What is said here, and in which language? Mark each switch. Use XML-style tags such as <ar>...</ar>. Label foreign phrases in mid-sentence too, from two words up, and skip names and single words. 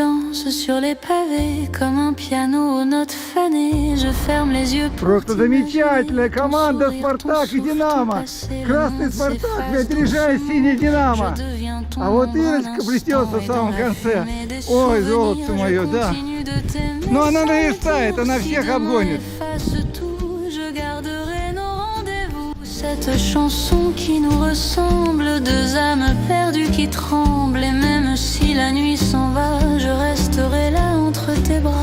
<fr>danse sur les pavés comme un piano aux notes fanées. Je ferme les yeux pour</fr> <ru>Просто замечательная</ru> <fr>t'imaginer ton</fr> <ru>команда</ru> <fr>sourire, ton</fr> <ru>«Спартак» и</ru> <fr>souffle</fr> <ru>«Динамо».</ru> <fr>passer le</fr> <ru>Красный</ru> <fr>monde</fr> <ru>«Спартак»</ru> <fr>s'efface</fr> <ru>опережает синий «Динамо».</ru> <fr>Je deviens ton</fr> <ru>А вот</ru> <fr>ombre un</fr> <ru>Ирочка плетется в</ru> <fr>instant,</fr> <ru>самом</ru> <fr>et dans la</fr> <ru>конце.</ru> <fr>fumée des</fr> <ru>Ой,</ru> <fr>souvenirs,</fr> <ru>золотце мое,</ru> <fr>je</fr> <ru>да.</ru> <fr>continue de t'aimer</fr> <ru>Но она</ru> <fr>sans</fr> <ru>наверстает,</ru> <fr>retour.</fr> <ru>она</ru> <fr>Si</fr> <ru>всех</ru> <fr>demain</fr> <ru>обгонит.</ru> <fr>efface tout, je garderai nos rendez-vous. Cette chanson qui nous ressemble, deux âmes perdues qui tremblent. Et même si la nuit s'en va, je resterai là entre tes bras.</fr>